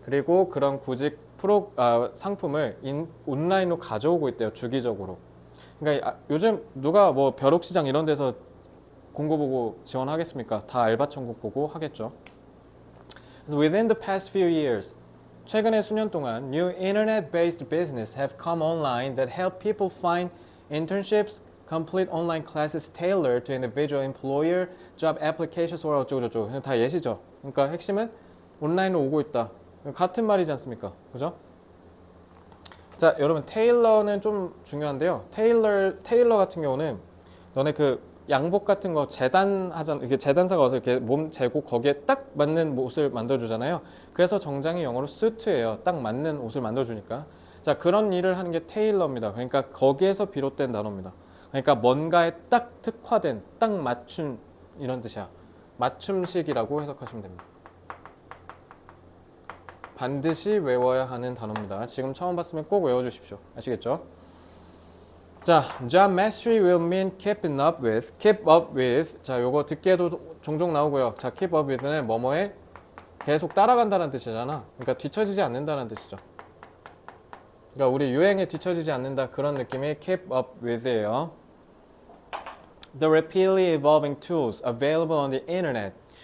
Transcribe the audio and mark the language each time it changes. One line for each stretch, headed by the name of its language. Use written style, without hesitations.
Korean: 그리고 그런 구직 상품을 온라인으로 가져오고 있대요. 주기적으로. 그러니까 요즘 누가 뭐 벼룩시장 이런 데서 공고 보고 지원하겠습니까? 다 알바천국 보고 하겠죠. 그래서
English: within the past few years,
Korean: 최근에 수년 동안
English: new internet-based business have come online that help people find internships, complete online classes tailored to individual employer, job applications or
Korean: 어쩌고저쩌고 다 예시죠. 그러니까 핵심은 온라인으로 오고 있다. 같은 말이지 않습니까? 그죠? 자, 여러분 테일러는 좀 중요한데요. 테일러 같은 경우는 너네 그 양복 같은 거 재단하잖아. 이렇게 재단사가 와서 이렇게 몸 재고 거기에 딱 맞는 옷을 만들어주잖아요. 그래서 정장이 영어로 수트예요. 딱 맞는 옷을 만들어주니까. 자, 그런 일을 하는 게 테일러입니다. 그러니까 거기에서 비롯된 단어입니다. 그러니까 뭔가에 딱 특화된, 딱 맞춘 이런 뜻이야. 맞춤식이라고 해석하시면 됩니다. 반드시 외워야 하는 단어입니다. 지금 처음 봤으면 꼭 외워주십시오. 아시겠죠?
English: 자, job mastery will mean keeping up with, keep up with.
Korean: 자, 요거 듣기에도 종종 나오고요. 자, keep up with는 뭐뭐에 계속 따라간다는 뜻이잖아. 그러니까 뒤처지지 않는다는 뜻이죠. 그러니까 우리 유행에 뒤처지지 않는다 그런 느낌의 keep up with예요.
English: The rapidly evolving tools available on the internet.